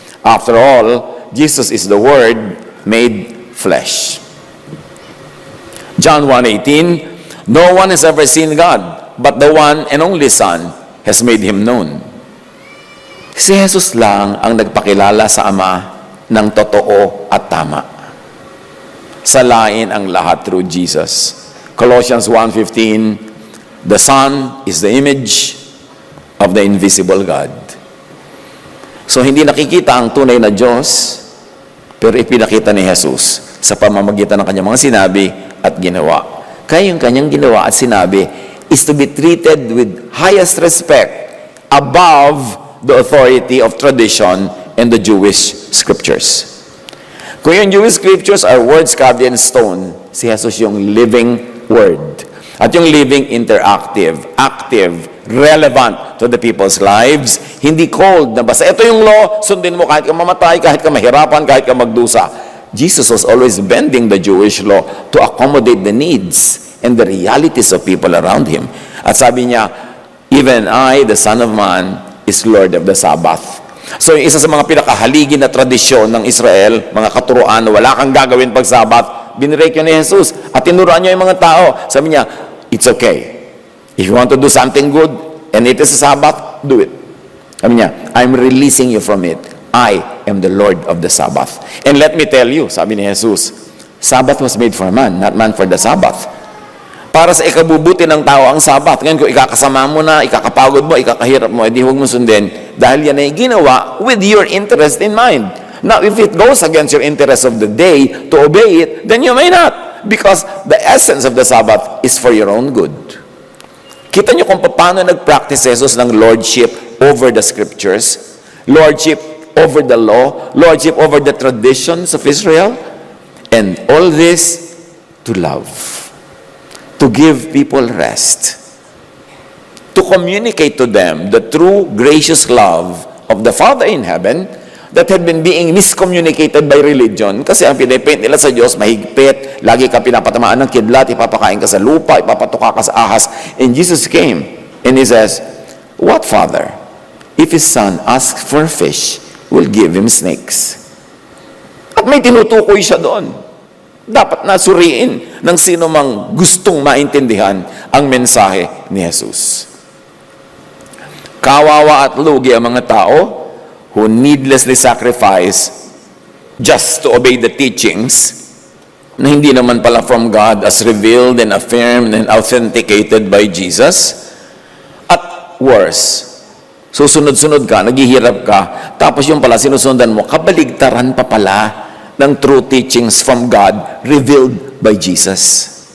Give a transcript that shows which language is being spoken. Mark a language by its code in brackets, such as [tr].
[en] After all, Jesus is the Word made flesh. John 1:18, no one has ever seen God, but the one and only Son has made Him known. [tl] Si Jesus lang ang nagpakilala sa Ama ng totoo at tama. Salain ang lahat through Jesus. [en] Colossians 1:15, the Son is the image of the invisible God. [tl] So hindi nakikita ang tunay na Diyos, pero ipinakita ni Jesus sa pamamagitan ng kanyang mga sinabi at ginawa. Kaya yung kanyang ginawa at sinabi [en] is to be treated with highest respect above the authority of tradition and the Jewish scriptures. [tl] Kung yung [en] Jewish scriptures are words carved in stone, [tl] si Jesus yung [en] living word. [tl] At yung [en] living interactive, active, relevant to the people's lives, [tl] hindi cold na basta ito yung law, sundin mo kahit ka mamatay, kahit ka mahirapan, kahit ka magdusa. [en] Jesus was always bending the Jewish law to accommodate the needs and the realities of people around Him. [tl] At sabi niya, [en] even I, the Son of Man, is Lord of the Sabbath. [tl] So yung isa sa mga pinakahaligi na tradisyon ng Israel, mga katuruan, wala kang gagawin pag Sabbath, binirek yun ni Jesus. At tinuruan niya yung mga tao. Sabi niya, [en] it's okay. If you want to do something good, and it is a Sabbath, do it. [tl] Sabi niya, [en] I'm releasing you from it. I am the Lord of the Sabbath. And let me tell you, [tl] sabi ni Jesus, [en] Sabbath was made for man, not man for the Sabbath. [tl] Para sa ikabubuti ng tao ang Sabbath. Ngayon kung ikakasama mo na, ikakapagod mo, ikakahirap mo, edi huwag mo sundin. Dahil yan ay ginawa [en] with your interest in mind. Now, if it goes against your interest of the day to obey it, then you may not. Because the essence of the Sabbath is for your own good. [tl] Kita niyo kung paano nag-practice [en] Jesus ng lordship over the scriptures, lordship over the law, lordship over the traditions of Israel, and all this to love, to give people rest, to communicate to them the true gracious love of the Father in heaven that had been being miscommunicated by religion. [tl] Kasi ang pinapaint nila sa Diyos, mahigpit, lagi ka pinapatamaan ng kidlat, ipapakain ka sa lupa, ipapatuka ka sa ahas. [en] And Jesus came, and He says, what father, if his son asks for fish, will give him snakes? [tl] At may tinutukoy siya doon. Dapat nasuriin ng sino mang gustong maintindihan ang mensahe ni Jesus. Kawawa at lugi ang mga tao [en] who needlessly sacrifice just to obey the teachings [tl] na hindi naman pala [en] from God as revealed and affirmed and authenticated by Jesus. [tl] At worse, susunod-sunod ka, naghihirap ka, tapos yung pala sinusundan mo, kabaligtaran pa pala ng [en] true teachings from God revealed by Jesus.